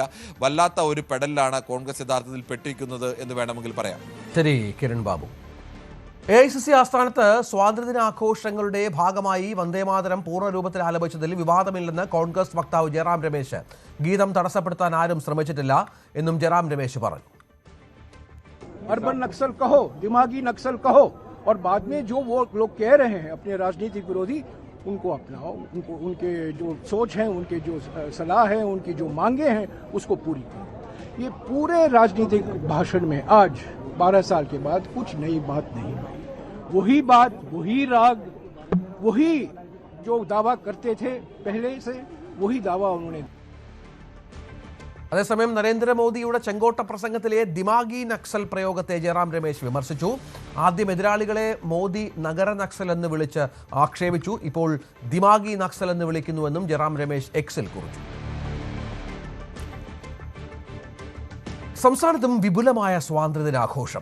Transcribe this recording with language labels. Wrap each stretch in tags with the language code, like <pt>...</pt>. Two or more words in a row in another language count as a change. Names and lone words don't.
<ml>വല്ലാത്ത ഒരു പെടലിലാണ് കോൺഗ്രസ് യഥാർത്ഥത്തിൽ പെട്ടിരിക്കുന്നത് എന്ന് വേണമെങ്കിൽ പറയാം. ശരി കിരൺ ബാബു. AICC ആസ്ഥാനത്ത് സ്വാതന്ത്ര്യദിനാഘോഷങ്ങളുടെ ഭാഗമായി വന്ദേമാതരം പൂർണ്ണരൂപത്തിൽ ആലപിച്ചതിൽ വിവാദമില്ലെന്ന് കോൺഗ്രസ് വക്താവ് ജയറാം രമേശ്. ഗീതം തടസ്സപ്പെടുത്താൻ ആരും ശ്രമിച്ചിട്ടില്ല എന്നും ജയറാം രമേശ് പറഞ്ഞു.</ml> <en>urban naxal</en> <hi>कहो, दिमागी नक्सल कहो, और बाद में जो वो लोग कह रहे हैं अपने राजनीतिक विरोधी, उनको अपनाओ, उनको उनके जो सोच है, उनके जो सलाह है, उनकी जो मांगे हैं, उसको पूरी करो. ये पूरे राजनीतिक भाषण में आज 12 साल के बाद कुछ नई बात नहीं हुई. वही बात, वही राग, वही जो दावा करते थे पहले से, वही दावा उन्होंने.</hi> <ml>അതേസമയം നരേന്ദ്രമോദിയുടെ ചെങ്കോട്ട പ്രസംഗത്തിലെ</ml> <hi>दिमागी नक्सल</hi> <ml>പ്രയോഗത്തെ ജയറാം രമേശ് വിമർശിച്ചു. ആദ്യം എതിരാളികളെ മോദി നഗര നക്സൽ എന്ന് വിളിച്ച് ആക്ഷേപിച്ചു. ഇപ്പോൾ</ml> <hi>दिमागी नक्सल</hi> <ml>എന്ന് വിളിക്കുന്നുവെന്നും ജയറാം രമേശ് എക്സിൽ കുറിച്ചു. സംസ്ഥാനത്തും വിപുലമായ സ്വാതന്ത്ര്യദിനാഘോഷം.</ml>